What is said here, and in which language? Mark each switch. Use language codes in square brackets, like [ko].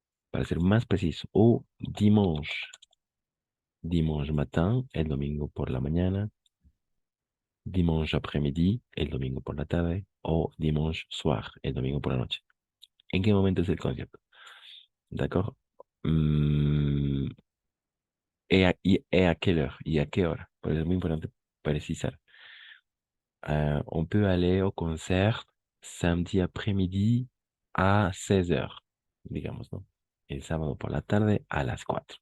[es] Para ser más preciso, o [fr] dimanche matin, [es] el domingo por la mañana, [fr] dimanche après-midi, [es] el domingo por la tarde, o [fr] dimanche soir, [es] el domingo por la noche. ¿En qué momento es el concierto? [fr] D'accord? Mm, et à quelle heure? [es] ¿Y a qué hora? Por eso es muy importante precisar. [fr] On peut aller au concert samedi après-midi a 16h, [es] digamos, [fr] ¿no? [es] El sábado por la tarde a las 4.